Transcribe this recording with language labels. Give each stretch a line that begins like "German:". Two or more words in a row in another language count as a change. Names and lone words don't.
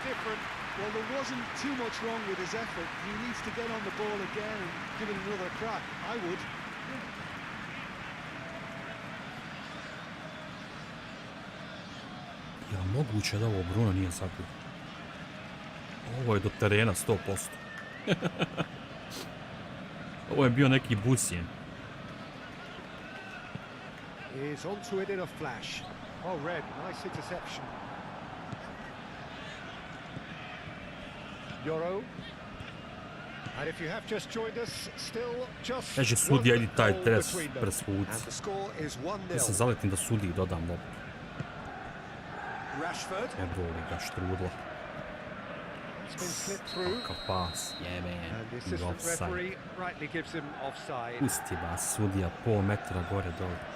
Bosnian: Ja moguće da ovo Bruno nije zabio. Ovo je do terena 100%. Ovo je bio neki busjen.
English: Is onto it in a flash. Oh, Red, nice interception. Euro. And if you have just joined us, still just
Bosnian: Kaže sudija, idi taj dres presvuci. Ja sam zaletim da sudiji dodam loptu. Evo li ga štrudla. Kakav pas, jebe, offside. Pusti vas, sudija, pol metra gore dole.